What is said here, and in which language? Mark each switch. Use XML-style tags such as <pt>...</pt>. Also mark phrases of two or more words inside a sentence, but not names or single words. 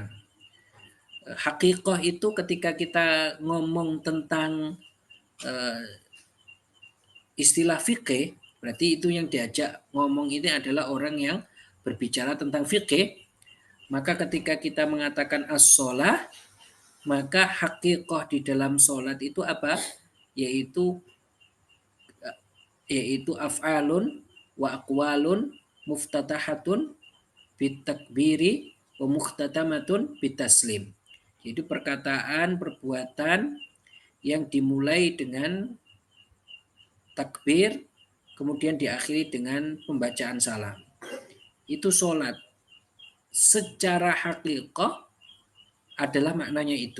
<id>Hakikoh itu ketika kita ngomong tentang istilah fikih, berarti itu yang diajak ngomong ini adalah orang yang berbicara tentang fikih. Maka ketika kita mengatakan as-sholah, maka hakikoh di dalam sholat itu apa?</id> <ar>Yaitu أفعالٌ وأقوالٌ مفتتحةٌ بالتكبير ومختتمةٌ بالتسليم.</ar> <id>Jadi perkataan, perbuatan yang dimulai dengan takbir, kemudian diakhiri dengan pembacaan salam. Itu sholat. Secara hakikoh adalah maknanya itu.</id>